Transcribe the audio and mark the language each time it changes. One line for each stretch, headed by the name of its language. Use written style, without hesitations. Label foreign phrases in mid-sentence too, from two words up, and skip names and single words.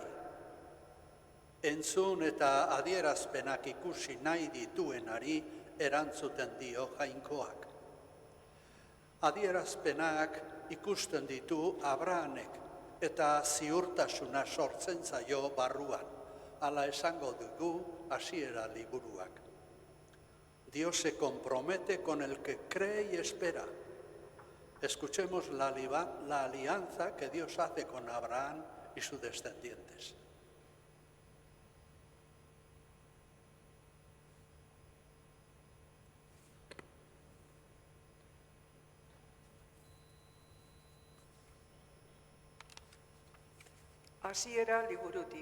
Basque: Entzun eta adierazpenak ikusi nahi dituenari erantzuten dio Jainkoak. Adierazpenak ikusten ditu Abrahamek eta ziurtasuna sortzen zaio barruan, hala esango dugu hasiera liburuak.
Spanish: Dios se compromete con el que cree y espera. Escuchemos la alianza que Dios hace con Abraham y sus descendientes.
Basque: Hasiera liburutik.